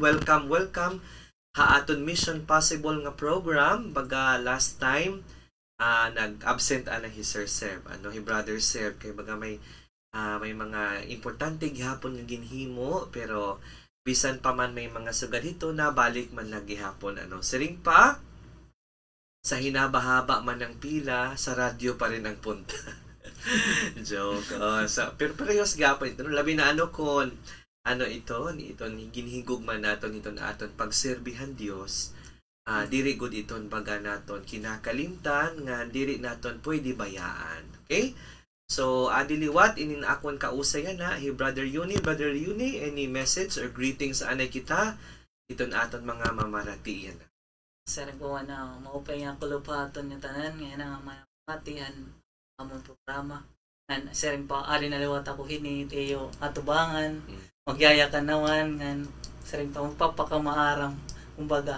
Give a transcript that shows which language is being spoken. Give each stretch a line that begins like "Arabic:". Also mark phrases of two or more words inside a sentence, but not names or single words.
Merwari: Welcome haaton Mission Possible nga program. Baga
English: last time
Merwari: nag-absent ana hi Sir Seb, hi Brother Seb kay baga may mga importante gihapon nga ginhimo pero bisan pa man may mga sugad hito na balik man lang gihapon siring pa sa hinabahaba man ng pila sa radyo pa rin ang punta. Joke. Pero parehas gapon ito. Labi na kon iton ginhigog man naton iton aton pagserbihan Dios. Diri gud iton baga naton kinakalimtan nga diri naton pwede bayaan. Okay? So, adiliwat inin akon kausayan na hi Brother Uni,
English: any message or greetings
Merwari: anay kita iton aton mga mamaratiyan. Sir, gawa na maupay nga kulupaton yung tanan ngayon nga mamatihan among programa. Sering pa ali naliwat ako hini tayo atubangan, magyayakan naman ngan sering pa magpapakamaaram kumbaga.